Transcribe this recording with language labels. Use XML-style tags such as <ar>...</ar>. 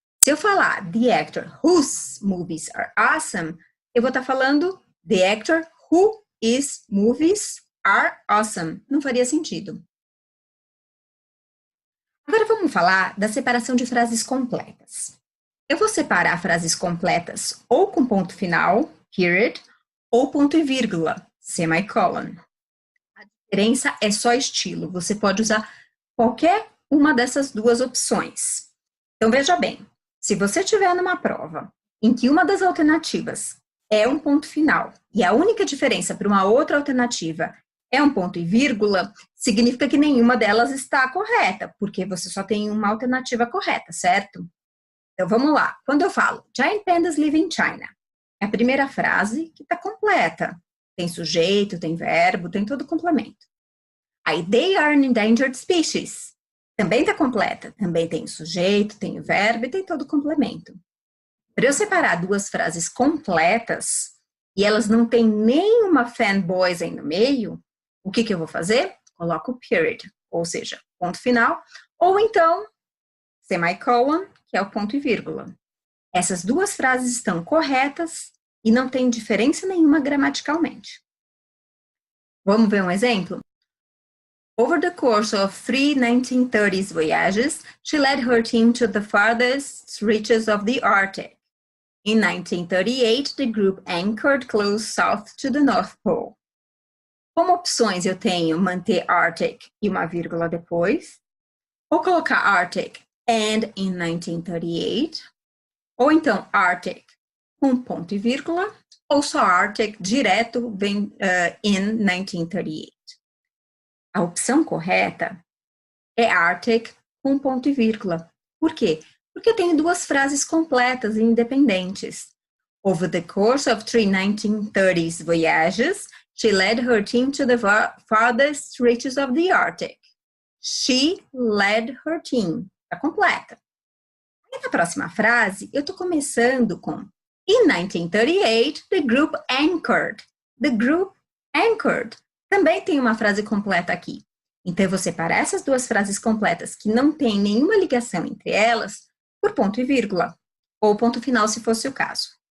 <pt>Se eu falar</pt> <en>the actor whose movies are awesome,</en> <pt>eu vou estar falando</pt> <en>the actor who is movies are awesome.</en> <pt>Não faria sentido. Agora vamos falar da separação de frases completas. Eu vou separar frases completas ou com ponto final, period, ou ponto e vírgula, semicolon. A diferença é só estilo. Você pode usar qualquer uma dessas duas opções. Então, veja bem, se você estiver numa prova em que uma das alternativas é um ponto final e a única diferença para uma outra alternativa é um ponto e vírgula, significa que nenhuma delas está correta, porque você só tem uma alternativa correta, certo? Então, vamos lá. Quando eu falo,</pt> <en>Giant pandas live in China,</en> <pt>é a primeira frase que está completa. Tem sujeito, tem verbo, tem todo o complemento.</pt> <en>Aí, they are an endangered species.</en> <pt>Também está completa. Também tem o sujeito, tem o verbo e tem todo o complemento. Para eu separar duas frases completas e elas não têm nenhuma fanboys aí no meio, o que eu vou fazer? Coloco o period, ou seja, ponto final, ou então semicolon, que é o ponto e vírgula. Essas duas frases estão corretas e não tem diferença nenhuma gramaticalmente. Vamos ver um exemplo?</pt> <en>Over the course of 1930s voyages, she led her team to the farthest reaches of the Arctic. In 1938, the group anchored close south to the North Pole.</en> <pt>Como opções eu tenho manter Arctic e uma vírgula depois, ou colocar Arctic and in 1938, ou então Arctic com ponto e vírgula, ou só Arctic direto vem in 1938. A opção correta é Arctic com ponto e vírgula. Por quê? Porque eu tenho duas frases completas e independentes.</pt> <en>Over the course of 1930s voyages, she led her team to the farthest reaches of the Arctic. She led her team.</en> <pt>Está completa. E na próxima frase, eu estou começando com</pt> <en>In 1938, the group anchored. The group anchored.</en> <pt>Também tem uma frase completa aqui. Então, eu vou separar essas duas frases completas que não tem nenhuma ligação entre elas por ponto e vírgula, ou ponto final, se fosse o caso.</pt>